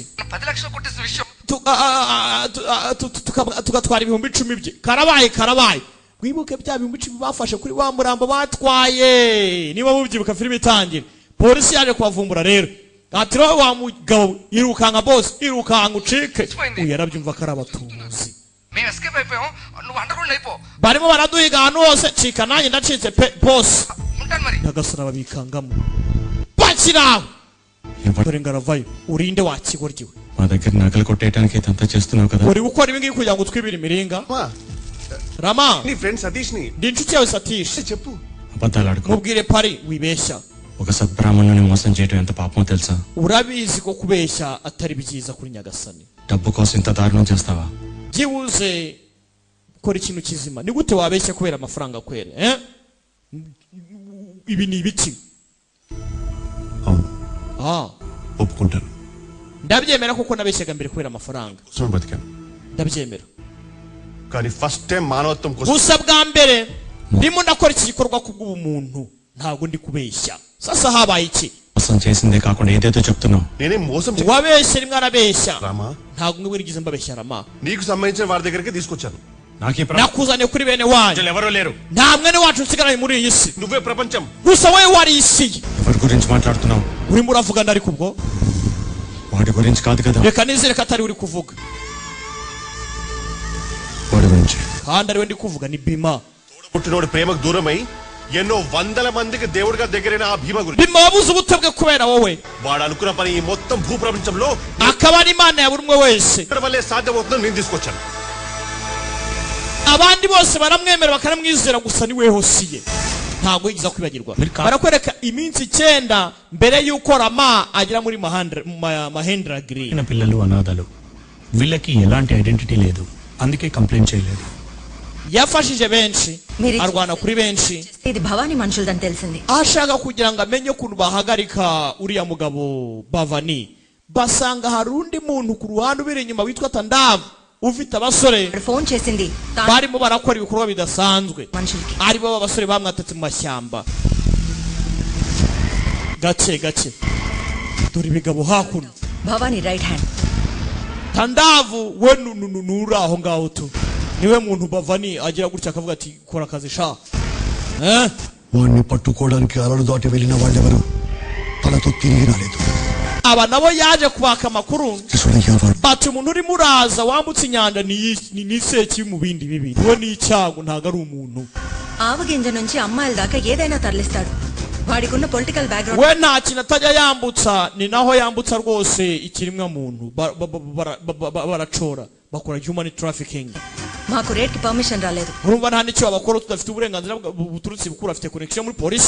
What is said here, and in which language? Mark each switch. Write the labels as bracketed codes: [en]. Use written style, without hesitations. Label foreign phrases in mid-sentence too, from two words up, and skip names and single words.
[te] 10 లక్షలు కొట్టేసిన విషయం [rw] tugatwara 10,000 bye karabaye wibuke bya 10,000 bafashe kuri wa murambo batwaye niba mubyibuka filime itangira polisi yaje kubavumbura rero ati roho wa mugabo irukanga boss irukanga ucike uyarabyumva karabatuzi [te] మేము ఎస్కేప్ అయిపోయాం నువ్వు [en] under ground [te] అయిపో [rw] barimo baraduhiga ahantu hose cika nanjye ndacitse pe boss [te] ఉంటాను మరి [rw] nagasara babikangamo bakiraho dore ngaravayo urinde wakigoryiwe [te] మా దగ్గర నకలు కొట్టేయడానికి ఇదంతా చేస్తున్నావు కదా [rw] uri gukora ibi ngibi kugira ngo twibire imiringa Rama [te] నీ ఫ్రెండ్ సతీష్ ని [rw] ndi inshuti yawe Satish [te] చెప్పు అబద్ధాలు ఆడుకో [rw] mubwire pari wibeshya [te] ఒక సద్బ్రాహ్మణుని మోసం చేయడం ఎంత పాపమో తెలుసా [rw] urabizi ko kubeshya atari byiza kuri Nyagasani [te] డబ్బు కోసం ఇంత దారుణం చేస్తావా [rw] byibuze kora ikintu kizima ni gute wabeshya kubera amafaranga kwere ibi ni ibiki [te] ఒప్పుకుంటాను [rw] ndabyemera kuko nabeshyaga mbere kubera amafaranga [te] కోసం బతికాను [rw] ndabyemera [te] కానీ [en] first time [te] మానవత్వం కోసం [rw] gusa bwa mbere ndimo ndakora iki gikorwa kubw'ubumuntu ntabwo ndi kubeshya sasa habaye iki [te] మోసం చేసిందే కాకుండా ఏదేదో చెప్తున్నావు నేనేం మోసం [rw] wabeshye rimwe arabeshya [te] రామా [rw] ntabwo mwe wigeze mbabeshya Rama [te] నీకు సంబంధించిన వారి దగ్గరికి తీసుకొచ్చాను [rw] nakuzanye kuri bene wanyu [te] ఎవరో లేరు [rw] nta mwene wacu usigaranye muri iyi si [te] నువ్వే ప్రపంచం [rw] gusa wowe wari isi ye [te] ఎవరి గురించి మాట్లాడుతున్నావు [rw] urimo uravugana ariko ubwo [te] వాడి గురించి కాదు కదా [rw] reka nizere ko atari uri kuvuga [te] వాడి గురించి [rw] kandi ari we ndi kuvuga ni Bima [te] పుట్టినోడు ప్రేమకు దూరమై ఎన్నో వందల మందికి దేవుడిగా దగ్గరైన ఆ భీమ గురించి [rw] Bima wabuze ubute bwe kubera wowe [te] వాడు అనుకున్న పని ఈ మొత్తం భూ ప్రపంచంలో [rw] akaba ari imana ya buri umwe wese [te] ఇక్కడ వల్లే సాధ్యమవుతుందని నేను తీసుకొచ్చాను [rw] abandi bose baramwemera bakanamwizera gusa ni weho siye ntabwo yigiza kwibagirwa barakwereka iminsi 9 mbere y'uko Rama agera muri Mahendragiri [te] నా పిల్లలు అనాథలు వీళ్ళకి ఎలాంటి ఐడెంటిటీ లేదు అందుకే కంప్లైంట్ చేయలేదు [rw] yafashije benshi arwana kuri benshi [te] ఇది భవాని మనుషులదని తెలిసింది [rw] ashaka kugira ngo amenye ukuntu bahagarika uriya mugabo Bavani basanga hari undi muntu ku ruhande ubiri inyuma witwa Tandavu ufite abasore [te] ఫోన్ చేసింది [rw] barimo barakora ibikorwa bidasanzwe ari bo abasore bamwatatse mu mashyamba gace gace dore ibigabo hakuno [te] భవాని [en] right hand [rw] Tandavu we nuri aho ngaho tu niwe muntu Bavani agira gutya akavuga ati kora akazi sha [te] వాడిని పట్టుకోవడానికి అలలు దాటి వెళ్ళిన వాళ్ళెవరు తలతో తిరిగి రాలేదు [rw] aba nabo yaje kubaka amakuru bati umuntu urimo uraza wambutse inyanja ni seki mu bindi bibiri we ni icyago ntago ari umuntu [te] ఆవగింజ నుంచి అమ్మాయిల దాకా ఏదైనా తరలిస్తాడు వాడికి ఉన్న [en] political background [rw] we nta kintu atajya yambutsa ni naho yambutsa rwose ikiremwa muntu baracora bakora [en] human trafficking [te] మాకు రేట్ కి పర్మిషన్ రాలేదు [rw] urumva nta nicyo abakora tudafite uburenganzira buturutse bukuru afite connection muri polisi